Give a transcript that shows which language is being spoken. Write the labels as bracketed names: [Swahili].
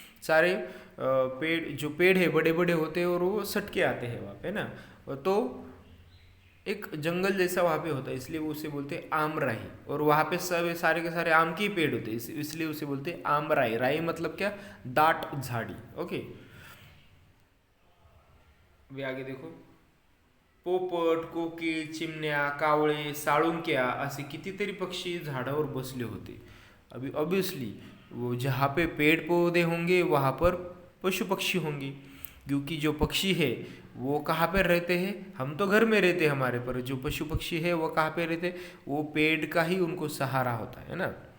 [Hindi] सारे पेड़, जो पेड़ है बड़े बड़े होते हैं और वो सट के आते हैं वहाँ पे ना। तो एक जंगल जैसा वहाँ पे होता है, इसलिए वो उसे बोलते हैं आमराई। और वहाँ पे सब सारे के सारे आम के ही पेड़ होते हैं, इसलिए उसे बोलते हैं आमराई। राई मतलब क्या, दाट झाड़ी। [Marathi] ओके, [Hindi] वे आगे देखो, [Marathi] पोपट, कोकिळ, चिमण्या, कावळे, साळुंक्या असे कितीतरी पक्षी झाडावर बसले होते। [Hindi] अभी ऑब्वियसली वो जहाँ पे पेड़ पौधे होंगे वहाँ पर पशु पक्षी होंगे, क्योंकि जो पक्षी है वो कहाँ पर रहते हैं, हम तो घर में रहते हैं हमारे, पर जो पशु पक्षी है वो कहाँ पे रहते, वो पेड़ का ही उनको सहारा होता है ना।